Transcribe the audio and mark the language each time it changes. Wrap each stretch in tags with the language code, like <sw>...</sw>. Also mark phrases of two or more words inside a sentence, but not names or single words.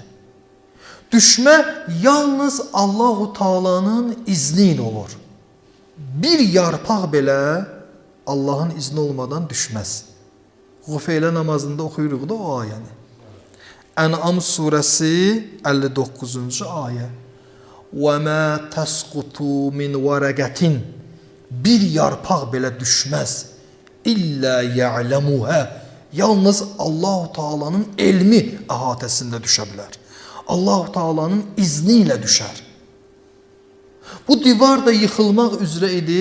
<az>Düşmə yalnız Allah-u Teala'nın izni ilə olur. Bir yarpaq belə Allahın izni olmadan düşməz. Qufeylə namazında oxuyuruq da o ayəni. Ən'am surəsi 59-cu ayə.</az> <ar>وَمَا تَسْقُطُ مِنْ وَرَقَةٍ</ar> <az>Bir yarpaq belə düşməz.</az> <ar>إلا يعلمها</ar> <az>Yalnız Allah-u Teala'nın elmi əhatəsində düşə bilər. Allah-u Teala'nın izni ilə düşər. Bu divar da yıxılmaq üzrə idi.</az>